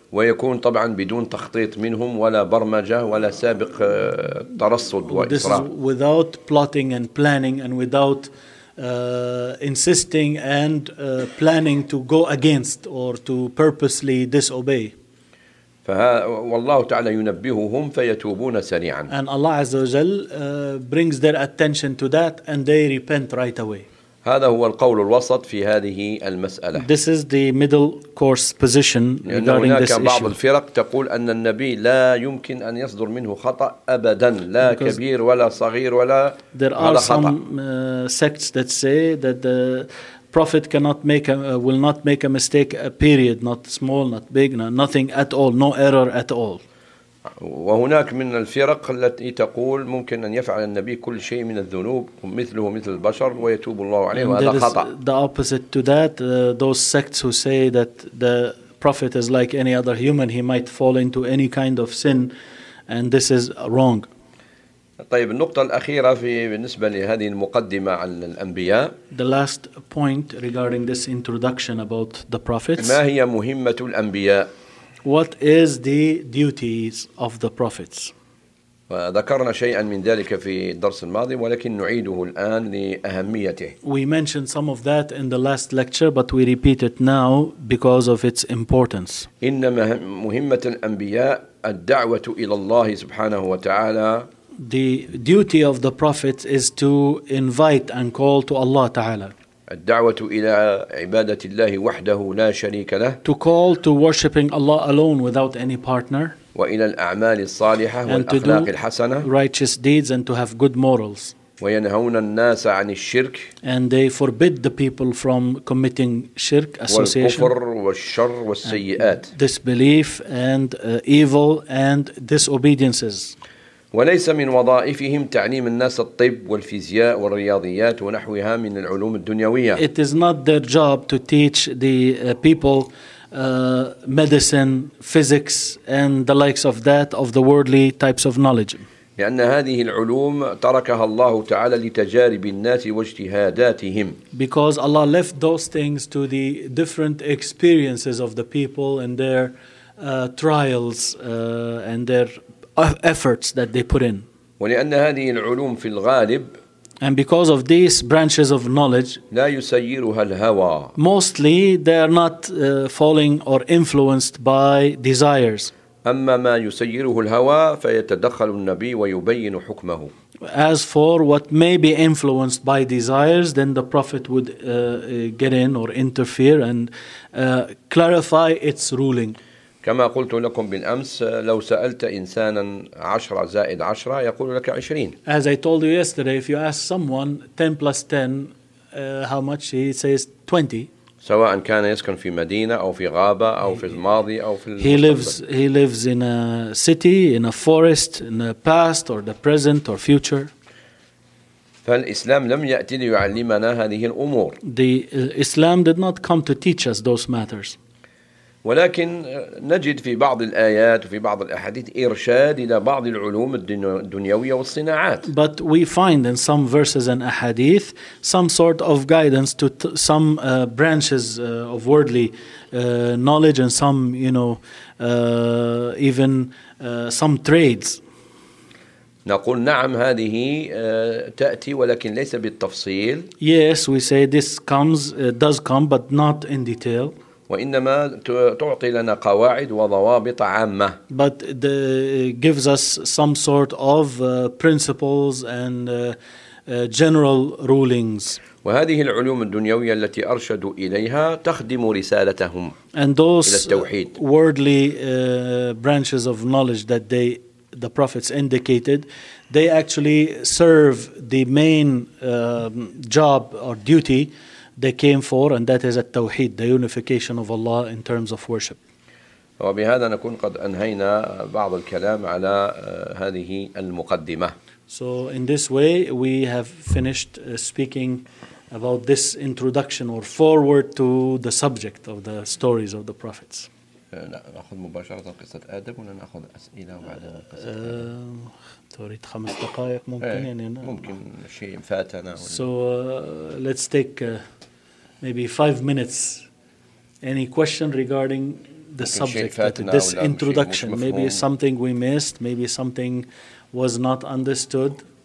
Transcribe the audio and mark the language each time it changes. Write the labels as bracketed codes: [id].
[ar] ويكون طبعا بدون تخطيط منهم ولا برمجة ولا سابق ترصد وإسراء. [en] This is without plotting and planning and without insisting and planning to go against or to purposely disobey. [ar] والله تعالى ينبههم فيتوبون سريعا. [en] And Allah [ar] عز وجل [en] brings their attention to that and they repent right away. [ar] هذا هو القول الوسط في هذه المسألة. [en] This is the middle course position regarding this issue. [ar] هناك بعض الفرق تقول أن النبي لا يمكن أن يصدر منه خطأ أبداً, لا كبير ولا صغير ولا خطأ. [en] There are some sects that say that the Prophet cannot make a, will not make a mistake, a period, not small, not big, nothing at all, no error at all. [ar] وهناك من الفرق التي تقول ممكن أن يفعل النبي كل شيء من الذنوب مثله مثل البشر ويتوب الله عليه وهذا خطأ. [en] The opposite to that, those sects who say that the Prophet is like any other human, he might fall into any kind of sin, and this is wrong. [ar] طيب النقطة الأخيرة في بالنسبة لهذه المقدمة عن الأنبياء. [en] The last point regarding this introduction about the prophets. [ar] ما هي مهمة الأنبياء؟ [en] What is the duties of the prophets? [ar] ذكرنا شيئا من ذلك في الدرس الماضي ولكن نعيده الآن لأهميته. [en] We mentioned some of that in the last lecture, but we repeat it now because of its importance. [ar] إنما مهمة الأنبياء الدعوة إلى الله سبحانه وتعالى. [en] The duty of the prophets is to invite and call to Allah Ta'ala. [ar] الدعوة إلى عبادة الله وحده لا شريك له. [en] To call to worshiping Allah alone without any partner. [ar] وإلى الأعمال الصالحة والأخلاق الحسنة. [en] And to do righteous deeds and to have good morals. [ar] وينهون الناس عن الشرك. [en] And they forbid the people from committing shirk association. [ar] والكفر والشر والسيئات. [en] Disbelief and evil and disobediences. [ar] وليس من وظائفهم تعليم الناس الطب والفيزياء والرياضيات ونحوها من العلوم الدنيوية. [en] It is not their job to teach the people medicine, physics, and the likes of that of the worldly types of knowledge. [ar] لأن هذه العلوم تركها الله تعالى لتجارب الناس واجتهاداتهم. [en] Because Allah left those things to the different experiences of the people and their trials and their efforts that they put in. [ar] ولأن هذه العلوم في الغالب [en] and because of these branches of knowledge [ar] لا يسيرها الهوى [en] mostly they are not falling or influenced by desires. [ar] أما ما يسيره الهوى فيتدخل النبي ويبين حكمه. [en] As for what may be influenced by desires, then the Prophet would get in or interfere and clarify its ruling. [ar] كما قلت لكم بالأمس لو سألت إنسانا 10 زائد 10 يقول لك 20. [en] As I told you yesterday, if you ask someone 10 plus 10, how much, he says 20. [ar] سواء كان يسكن في مدينة أو في غابة أو في الماضي أو في المستقبل. [en] He lives in a city, in a forest, in the past or the present or future. [ar] فالإسلام لم يأتي ليعلمنا هذه الأمور. [en] The Islam did not come to teach us those matters. [ar] ولكن نجد في بعض الآيات وفي بعض الأحاديث إرشاد إلى بعض العلوم الدنيوية والصناعات. [en] But we find in some verses and ahadith some sort of guidance to some branches of worldly knowledge and some, you know, even some trades. [ar] نقول نعم هذه تأتي ولكن ليس بالتفصيل. [en] Yes, we say this comes, does come, but not in detail. [ar] وإنما تعطي لنا قواعد وضوابط عامة. [en] But it gives us some sort of principles and general rulings. [ar] وهذه العلوم الدنيوية التي أرشدوا إليها تخدم رسالتهم. [en] And those [ar] إلى التوحيد. [en] Worldly branches of knowledge that they, the prophets indicated, they actually serve the main job or duty they came for, and that is at-tawheed, the unification of Allah in terms of worship. [ar] وبهذا نكون قد أنهينا بعض الكلام على هذه المقدمة. [en] So in this way, we have finished speaking about this introduction or forward to the subject of the stories of the prophets. [ar] لا نأخذ مباشرة قصة آدم ولا نأخذ أسئلة بعد قصة آدم. تريد خمس دقائق ممكن يعني. ممكن شيء فاتنا. [en] So let's take maybe 5 minutes. Any question regarding the subject, this introduction? Maybe something we missed. Maybe something was not understood.